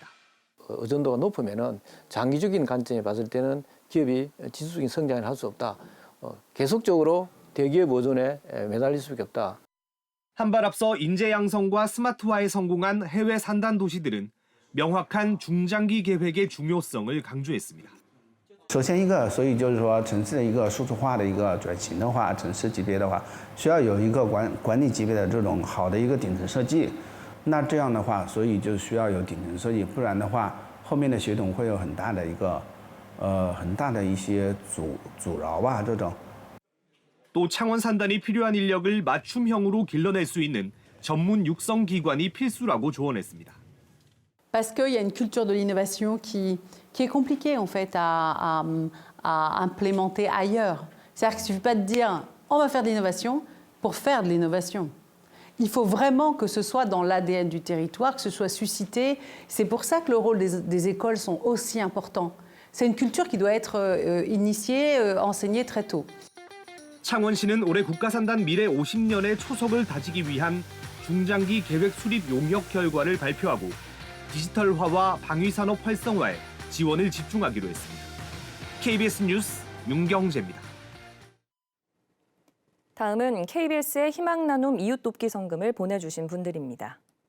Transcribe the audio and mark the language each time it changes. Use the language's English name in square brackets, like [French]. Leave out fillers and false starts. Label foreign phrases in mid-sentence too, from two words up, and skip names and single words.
[Korean] 의존도가 높으면은 장기적인 관점에 봤을 때는 기업이 지수적인 성장을 할 수 없다. 계속적으로 대기업 의존에 매달릴 수밖에 없다. 한 발 앞서 인재 양성과 스마트화에 성공한 해외 산단 도시들은 명확한 중장기 계획의 중요성을 강조했습니다. [Chinese] 首先一个，所以就是说城市的一个数字化的一个转型的话，城市级别的话，需要有一个管理级别的这种好的一个顶层设计。那这样的话，所以就需要有顶层设计，不然的话，后面的系统会有很大的一些阻挠吧，这种。 [Korean] 또 창원 산단이 필요한 인력을 맞춤형으로 길러낼 수 있는 전문 육성 기관이 필수라고 조언했습니다. [French] Parce qu'il y a une culture de l'innovation qui est compliquée en fait à implémenter ailleurs. C'est-à-dire qu'il ne suffit pas de dire on va faire de l'innovation pour faire de l'innovation. Il faut vraiment que ce soit dans l'ADN du territoire, que ce soit suscité. C'est pour ça que le rôle des écoles sont aussi importants. C'est une culture qui doit être initiée, enseignée très tôt. [Korean] 창원시는 올해 국가산단 미래 50년의 초석을 다지기 위한 중장기 계획 수립 용역 결과를 발표하고 디지털화와 방위산업 활성화에 지원을 집중하기로 했습니다. KBS 뉴스 윤경재입니다. 다음은 KBS의 희망나눔 이웃돕기 성금을 보내주신 분들입니다.